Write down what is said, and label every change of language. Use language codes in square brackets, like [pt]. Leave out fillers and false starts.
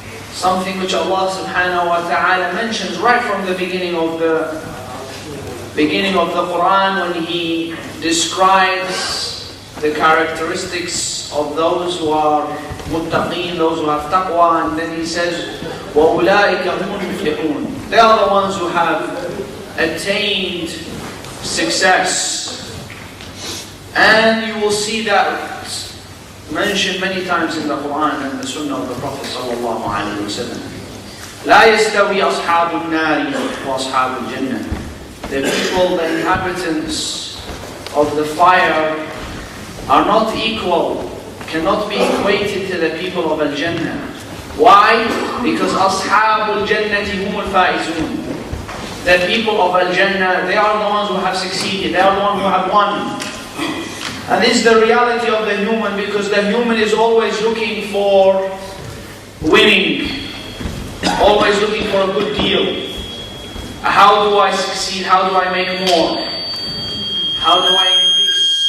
[en] Something which Allah subhanahu wa ta'ala mentions right from the beginning of the Quran, when He describes the characteristics of those who are muttaqeen, those who have taqwa, and then He says, [ar] وَأُولَٰئِكَ هُمُ الْمُفْلِحُونَ. [en] They are the ones who have attained success. And you will see that mentioned many times in the Quran and the Sunnah of the Prophet sallallahu alaihi wasallam. [ar] لا يستوي أصحاب النار وأصحاب الجنة. [en] The people, the inhabitants of the fire are not equal, cannot be equated to the people of Al-Jannah. Why? Because [ar] أصحاب الجنة هم الفائزون. [en] The people of Al-Jannah, they are the ones who have succeeded, they are the ones who have won. And this is the reality of the human, because the human is always looking for winning, always looking for a good deal. How do I succeed? How do I make more? How do I increase?